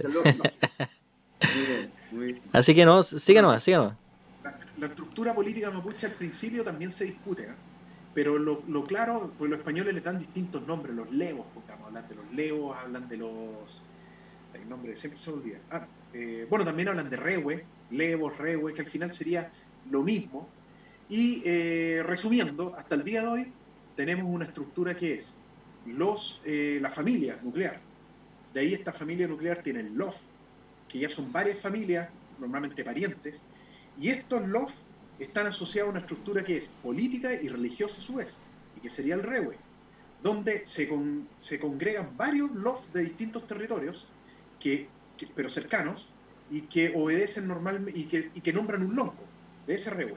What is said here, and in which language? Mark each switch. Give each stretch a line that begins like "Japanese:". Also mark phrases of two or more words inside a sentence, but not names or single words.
Spanish: Muy bien, muy bien. Así que no, sigue nomás. La estructura política mapuche al principio también se discute, pero lo claro, pues los españoles le dan distintos nombres, los legos, hablan de los legos, hablan de los... El nombre siempre se me olvida. Bueno, también hablan de rewe, levos, rewe, que al final sería lo mismo. Y resumiendo, hasta el día de hoy tenemos una estructura que es la familia nuclear. De ahí esta familia nuclear tiene el LOF, que ya son varias familias, normalmente parientes, y estos LOF están asociados a una estructura que es política y religiosa a su vez, y que sería el rewe, donde se congregan varios LOF de distintos territorios, pero cercanos, y que obedecen normalmente, y que nombran un lonco de ese rewe.